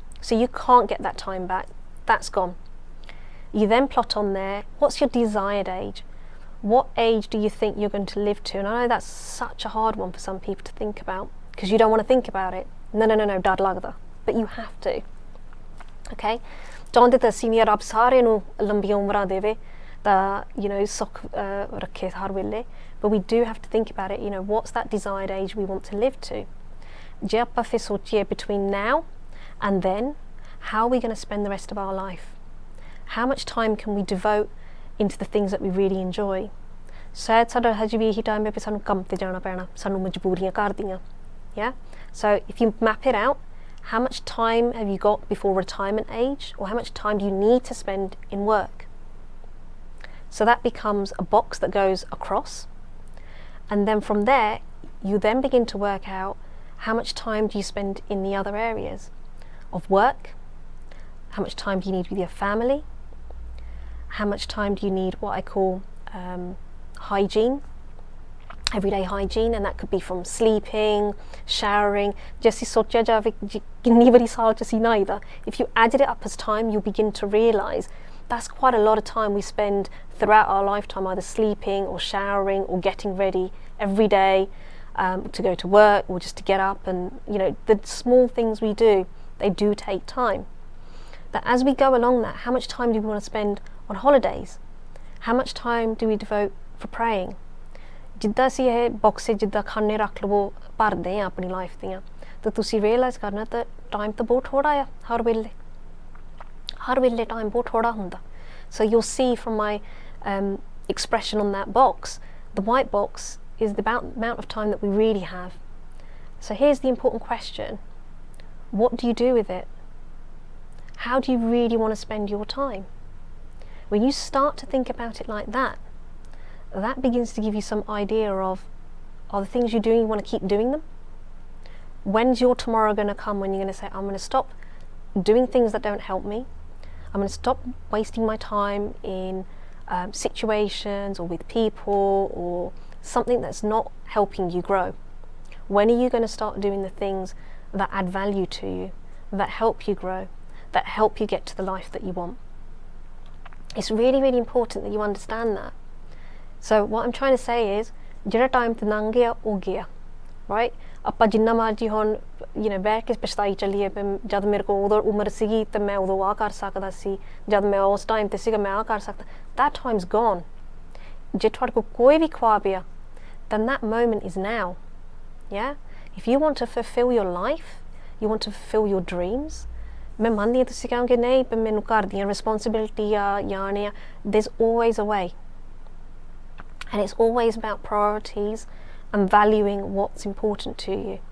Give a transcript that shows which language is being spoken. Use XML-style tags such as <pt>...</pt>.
<en>So you can't get that time back. That's gone. You then plot on there, what's your desired age? What age do you think you're going to live to? And I know that's such a hard one for some people to think about, because you don't want to think about it. No,</en> <pa>ਡਰ ਲੱਗਦਾ.</pa> <en>But you have to. Okay?</en> <pa>ਚਾਹੁੰਦੇ ਤਾਂ ਅਸੀਂ ਵੀ ਰੱਬ ਸਾਰਿਆਂ ਨੂੰ ਲੰਬੀਆਂ ਉਮਰਾਂ ਦੇਵੇ, ਤਾਂ ਸੁੱਖ ਰੱਖੇ ਹਰ ਵੇਲੇ.</pa> <en>But we do have to think about it, what's that desired age we want to live to?</en> <pa>ਜੇ ਆਪਾਂ ਫਿਰ ਸੋਚੀਏ</pa> <en>between now and then, how are we going to spend the rest of our life? How much time can we devote into the things that we really enjoy?</en> <pa>ਸ਼ਾਇਦ ਸਾਡਾ ਹਜੇ ਵੀ ਇਹੀ time ਹੈ ਵੀ ਸਾਨੂੰ ਕੰਮ ਤੇ ਜਾਣਾ ਪੈਣਾ, ਸਾਨੂੰ ਮਜਬੂਰੀਆਂ ਘਰ ਦੀਆਂ.</pa> <en>Yeah? So if you map it out, how much time have you got before retirement age, or how much time do you need to spend in work? So that becomes a box that goes across, and then from there you then begin to work out, how much time do you spend in the other areas of work? How much time do you need with your family? How much time do you need what I call hygiene, everyday hygiene, and that could be from sleeping, showering. Just</en> <pa>ਸੋਚਿਆ ਜਾਵੇ ਕਿੰਨੀ ਵਾਰੀ ਸਾਲ ਚ ਅਸੀਂ ਨਹਾਈਦਾ.</pa> <en>If you added it up as time, you'll begin to realise that's quite a lot of time we spend throughout our lifetime, either sleeping or showering or getting ready every day to go to work, or just to get up. And the small things we do, they do take time. But as we go along that, how much time do we want to spend on holidays? How much time do we devote for praying?</en> <pa>ਜਿੱਦਾਂ ਅਸੀਂ ਇਹ box ਜਿੱਦਾਂ ਖਾਨੇ ਰੱਖ ਲਵੋ ਭਰਦੇ ਆ ਆਪਣੀ ਲਾਈਫ ਦੀਆਂ, ਤਾਂ ਤੁਸੀਂ ਰੀਅਲਾਈਜ਼ ਕਰਨਾ ਤਾਂ ਟਾਈਮ ਤਾਂ ਬਹੁਤ ਥੋੜਾ ਆ ਹਰ ਵੇਲੇ ਟਾਈਮ ਬਹੁਤ ਥੋੜਾ ਹੁੰਦਾ.</pa> <en>So you'll see from my expression on that box, the white box is the amount of time that we really have. So here's the important question. What do you do with it? How do you really want to spend your time? When you start to think about it like that, that begins to give you some idea of, are the things you're doing, you want to keep doing them? When's your tomorrow going to come when you're going to say, I'm going to stop doing things that don't help me? I'm going to stop wasting my time in situations or with people or something that's not helping you grow. When are you going to start doing the things that add value to you, that help you grow, that help you get to the life that you want. It's really, really important that you understand that. So what I'm trying to say is,</en> <pa>ਜਿਹੜਾ time ਤੇ ਲੰਘ ਗਿਆ ਉਹ ਗਿਆ,</pa> <en>right?</en> <pa>ਆਪਾਂ ਜਿੰਨਾ ਮਰਜੀ ਹੁਣ ਬਹਿ ਕੇ ਪਛਤਾਈ ਚੱਲੀਏ ਜਦ ਮੇਰੇ ਕੋਲ ਉਦੋਂ ਉਮਰ ਸੀਗੀ ਤੇ ਮੈਂ ਉਦੋਂ ਆਹ ਕਰ ਸਕਦਾ ਸੀ, ਜਦ ਮੈਂ ਉਸ ਟਾਈਮ ਤੇ ਸੀਗਾ ਮੈਂ ਆਹ ਕਰ ਸਕਦਾ,</pa> <en>that time's gone.</en> <pa>ਜੇ ਤੁਹਾਡੇ ਕੋਲ ਕੋਈ ਵੀ ਖੁਆਬ ਆ,</pa> <en>then that moment is now. Yeah? If you want to fulfill your life, you want to fulfill your dreams,</en> <pa>ਮੈਂ ਮੰਨਦੀ ਹਾਂ ਤੁਸੀਂ ਕਹੋਗੇ ਨਹੀਂ ਪਰ ਮੈਨੂੰ ਘਰ ਦੀਆਂ ਰਿਸਪੌਂਸਿਬਿਲਿਟੀ ਆ ਜਾਂ ਨੇ ਆ,</pa> <en>there's always a way. And it's always about priorities and valuing what's important to you.</en>